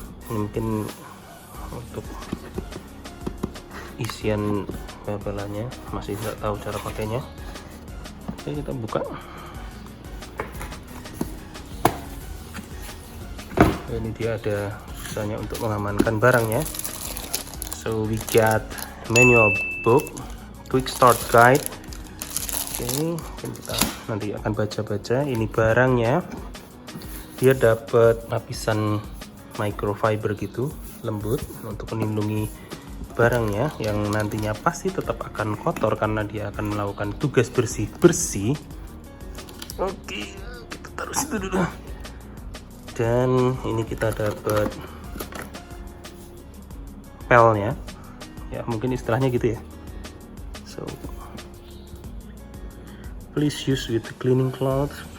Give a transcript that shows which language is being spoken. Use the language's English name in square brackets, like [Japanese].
[Indonesian] Ini mungkin untuk isian babelannya, masih nggak tahu cara pakainya. Oke, kita buka. Ini dia ada misalnya untuk mengamankan barangnya. [English] So we got manual book, quick start guide. [Indonesian] Oke, kita nanti akan baca-baca. Ini barangnya, dia dapat lapisan microfiber gitu, lembut untuk melindungi barangnya yang nantinya pasti tetap akan kotor karena dia akan melakukan tugas bersih-bersih. Oke, kita taruh situ dulu. Dan ini kita dapat pelnya, ya mungkin istilahnya gitu ya. [English] So please use with the cleaning cloth.